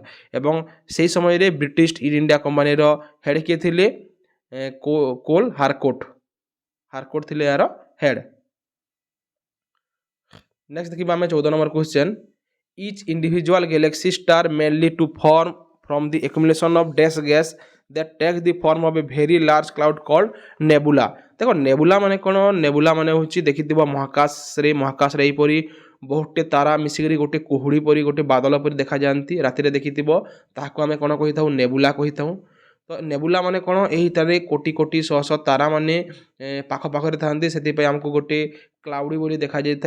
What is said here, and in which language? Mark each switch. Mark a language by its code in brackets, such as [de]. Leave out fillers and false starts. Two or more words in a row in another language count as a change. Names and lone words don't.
[or] ଏବଂ ସେହି ସମୟରେ ବ୍ରିଟିଶ ଇଷ୍ଟ ଇଣ୍ଡିଆ କମ୍ପାନୀର ହେଡ଼୍ କିଏ ଥିଲେ? କୋଲ୍ ହାରକୋର୍ଟ ଥିଲେ ଏହାର ହେଡ଼୍। [en] ନେକ୍ସଟ [or] ଦେଖିବା ଆମେ [en] 14 number question, each individual galaxy star mainly to form from the accumulation of dash gas that takes the form of a very large cloud called nebula। [or] ଦେଖ, ନେବୁଲା ମାନେ କ'ଣ? ନେବୁଲା ମାନେ ହେଉଛି ଦେଖିଥିବ ମହାକାଶରେ ଏହିପରି ବହୁତଟେ ତାରା ମିଶିକରି ଗୋଟେ କୁହୁଡ଼ି ପରି, ଗୋଟେ ବାଦଲ ପରି ଦେଖାଯାଆନ୍ତି, ରାତିରେ ଦେଖିଥିବ, ତାହାକୁ ଆମେ କ'ଣ କହିଥାଉ? ନେବୁଲା କହିଥାଉ। ତ ନେବୁଲା ମାନେ କ'ଣ? ଏହିଠାରେ କୋଟି କୋଟି ଶହ ଶହ ତାରାମାନେ ପାଖରେ ଥାନ୍ତି, ସେଥିପାଇଁ ଆମକୁ ଗୋଟେ କ୍ଲାଉଡ଼ି ବୋଲି ଦେଖାଯାଇଥାଏ।